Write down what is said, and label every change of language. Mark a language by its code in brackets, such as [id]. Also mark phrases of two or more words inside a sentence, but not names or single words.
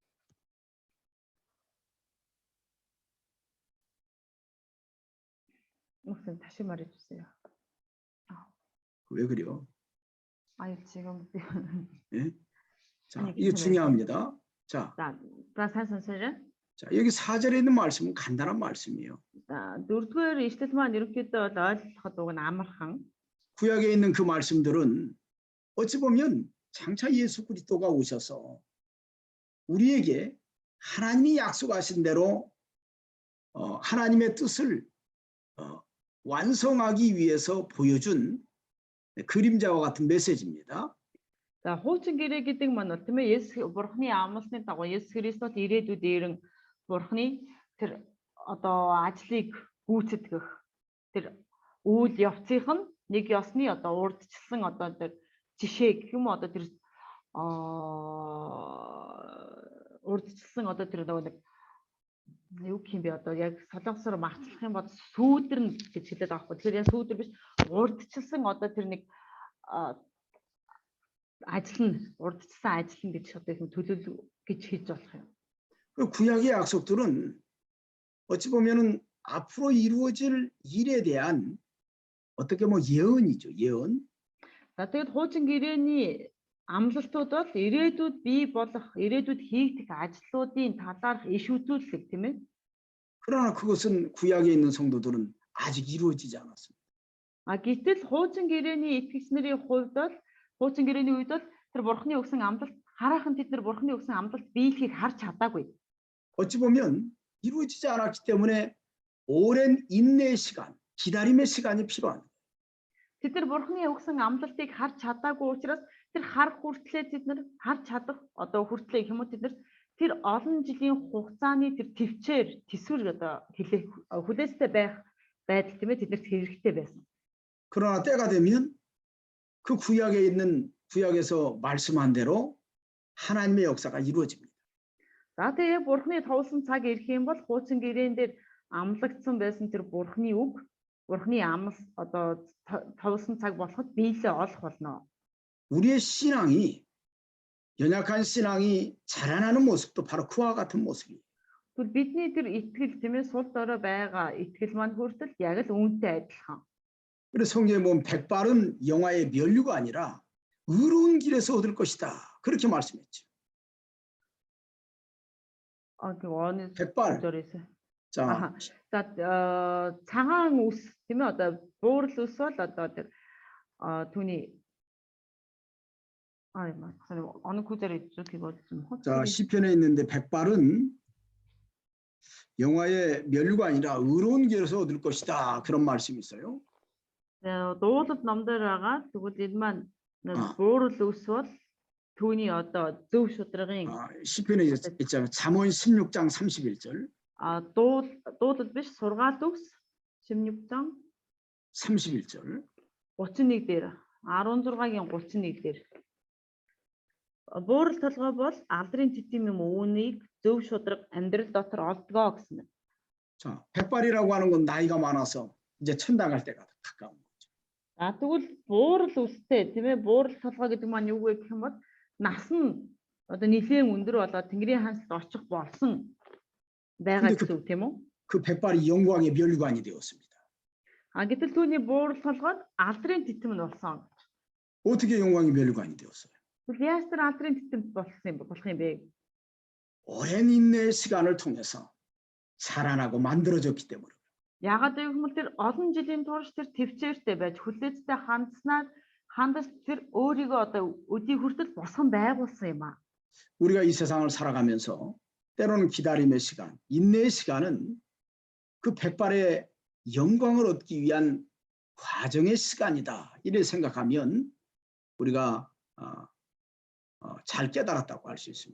[ko] 목사님 다시 말해 주세요. 왜 그래요? 아니 지금 예? 자, 아니, 이게 괜찮아요. 중요합니다. 자, [mn] сайн сонсож [ko] 자, 여기 4절에 있는 말씀은 간단한 말씀이에요. [mn] байна. Дөрөвдүгээр ишлэл маань ерөнхийдөө ойлгоход уг нь амархан. [ko] 구약에 있는 그 말씀들은 어찌 보면 장차 예수 그리스도가 오셔서 우리에게 하나님이 약속하신 대로 하나님의 뜻을 완성하기 위해서 보여준 그림자와 같은 메시지입니다. [mn] За хуучин гэрээ гэдэг маань бол тийм ээ Бурхны амлалтны дагуу Есүс Христос ирээдүйд ирэн Бурхны тэр ажлыг гүйцэтгэх тэр үйл явцынх нь нэг ёсны урдчилсан тэр жишээ гэх юм тэр урдчилсан тэр нэг юу гэх юм бэ яг солонгосоор марцлах юм бол сүүдэрнэ гэж хэлээд байгаа байхгүй. Тэгэхээр яг сүүдэр биш урдчилсан тэр нэг урдчилсан ажил нь гэж төлөв гэж хэлж болох юм. [ko] 그 구약의 약속들은 어찌 보면은 앞으로 이루어질 일에 대한 어떻게 예언이죠. 예언. [mn] За тэгээд хуучин гэрээний амлалтууд бол ирээдүйд бий болох, ирээдүйд хийгдэх ажлуудын талаарх иш үзүүлэлт тийм ээ. [ko] 그러나 그것은 구약에 있는 성도들은 아직 이루어지지 않았습니다. [mn] Гэтэл хуучин гэрээний итгэгчнэрийн хувьд бол хуучин гэрээний үед бол тэр Бурхны өгсөн амлалт хараахан тэд нар Бурхны өгсөн амлалт биелэхийг харж чадаагүй. [ko] 어찌 보면 이루어지지 않았기 때문에 오랜 인내의 시간, 기다림의 시간이 필요합니다. [mn] Тэд нар Бурхны өгсөн амлалтыг харж чадаагүй учраас тэр харах хүртлээр тэд нар харж чадах хүртлээ юм уу тэд нар тэр олон жилийн хугацааны тэр төвчээр төсвөр хүлээстэй байх байдал тийм ээ тэднэрт хэрэгтэй байсан. [ko] 그러나 때가 되면 그 구약에서 말씀한 대로 하나님의 역사가 이루어집니다. [mn] За тэгээ Бурхны товлсон цаг ирэх юм бол хуучин гэрээн дээр амлагдсан байсан тэр Бурхны үг, Бурхны амлал товлсон цаг болоход биелээ олох болно. [ko] 우리의 신앙이 연약한 신앙이 자라나는 모습도 바로 그와 같은 모습이에요. [mn] Тэгвэл бидний тэр итгэл тийм ээ сул дорой байгаа итгэл маань хүртэл яг л үүнтэй адилхан. [ko] 그래서 성경에 보면 백발은 영화의 면류가 아니라 의로운 길에서 얻을 것이다. 그렇게 말씀했죠. [mn] Тэг оны [ko] 백발. [mn] дөрөөс. [ko] 자, [mn] 아하. За цагаан ус тийм ээ одоо буурал ус бол одоо тэр түүний [ko] 어느 구절에 이렇게 좀 자, 확실히 시편에 있는데 백발은 영화의 면류가 아니라 의로운 길에서 얻을 것이다. 그런 말씀이 있어요. [mn] дуулал номдор байгаа. Тэгвэл энэ маань [ko] 아. [mn] буурал ус бол түүний одоо зөв шударгын [ko] 시편에 있잖아요. 잠언 16장 31절. [mn] дуулал биш сургаалт ус 16장 [ko] 31절. [mn] 31 дээр 16-гийн 31 дээр буурал толгой бол алдрын титэм юм үүнийг зөв шударга амьдрал дотор олдгоо гэсэн. [ko] 자, 백발이라고 하는 건 나이가 많아서 이제 천당 갈 때가 가까운 거죠. [mn] Тэгвэл буурал үстэй тийм ээ буурал толгой гэдэг маань юу вэ гэх юм бол нас нь одоо нэлээд өндөр болоод Тэнгэрийн хансалд очих болсон байгаа гэсэн үг тийм үү? [ko] 그 백발이 영광의 면류관이 되었습니다. [mn] Гэтэл түүний буурал толгойд алдрын титэм нь болсон. [ko] 어떻게 영광의 면류관이 되었어요? [mn] Тэгвэл яаж тэр алдрын титэмд болох юм бэ? [ko] 오랜 인내의 시간을 통해서 살아나고 만들어졌기 때문에. [mn] Ягаад гэвэл хүмүүс тэр олон жилийн турш тэр төвчээртэй байж хүлээцтэй хандаж тэр өөрийгөө одоо өдий хүртэл босгон байгуулсан юм аа. [ko] 우리가 이 세상을 살아가면서 때로는 기다림의 시간, 인내의 시간은 그 백발의 영광을 얻기 위한 과정의 시간이다. 이렇게 생각하면 우리가 잘 깨달았다고 할 수 있습니다.